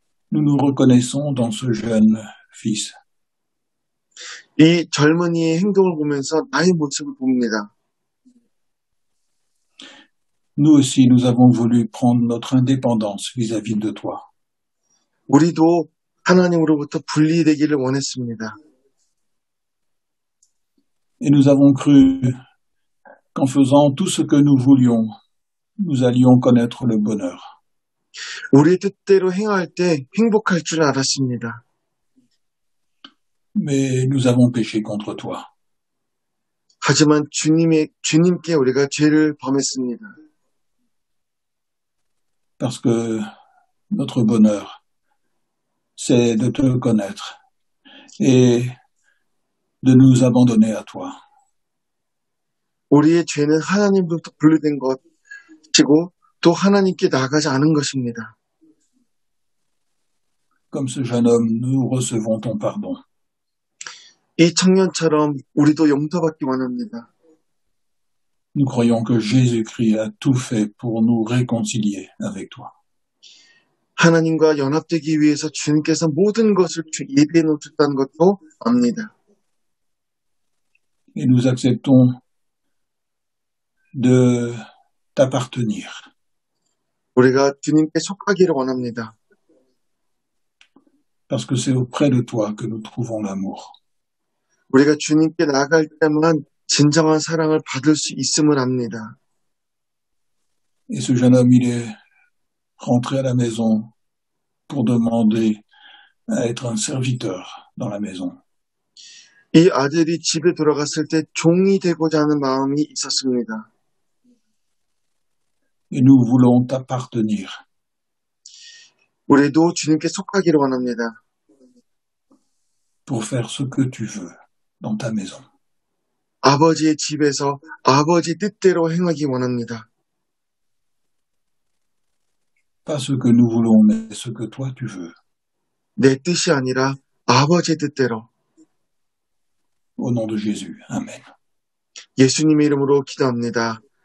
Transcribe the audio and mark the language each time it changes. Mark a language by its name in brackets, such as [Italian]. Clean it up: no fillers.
[French] Nous nous reconnaissons dans ce jeune fils. [Korean] 이 젊은이의 행동을 보면서 나의 모습을 봅니다. [French] Nous aussi, nous avons voulu prendre notre indépendance vis-à-vis de toi. [Korean] 우리도 하나님으로부터 분리되기를 원했습니다. [French] Et nous avons cru qu'en faisant tout ce que nous voulions, nous allions connaître le bonheur. [Korean] 우리의 뜻대로 행할 때 행복할 줄 알았습니다. [French] Mais nous avons péché contre toi. [Korean] 하지만 주님께 우리가 죄를 범했습니다. [French] Parce que notre bonheur, c'est de te connaître et de nous abandonner à toi. [Korean] 우리의 죄는 하나님부터 분리된 것이고 또 하나님께 나아가지 않은 것입니다. [French] Comme ce jeune homme, nous recevons ton pardon. [Korean] 이 청년처럼 우리도 용서받기 원합니다. [French] Nous croyons que Jésus-Christ a tout fait pour nous réconcilier avec toi. [Korean] 하나님과 연합되기 위해서 주님께서 모든 것을 예비해 놓으셨다는 것도 압니다. [French] Et nous acceptons de t'appartenir. [Korean] 우리가 주님께 속하기를 원합니다. [French] Parce que c'est auprès de toi que nous trouvons l'amour. [Korean] 우리가 주님께 나아갈 때만 진정한 사랑을 받을 수 있음을 압니다. [French] Et ce jeune homme, il est rentré à la maison pour demander à être un serviteur dans la maison. [Korean] 이 아들이 집에 돌아갔을 때 종이 되고자 하는 마음이 있었습니다. [French] Et nous voulons t'appartenir. [Korean] 우리도 주님께 속하기를 원합니다. [French] Pour faire ce que tu veux dans ta maison. [Korean] 아버지의 집에서 아버지 뜻대로 행하기 원합니다. [French] Pas ce que nous voulons, mais ce que toi tu veux. [Korean] 내 뜻이 아니라 아버지의 뜻대로. [French] Au nom de Jésus. Amen. [Korean] 예수님의 이름으로 기도합니다.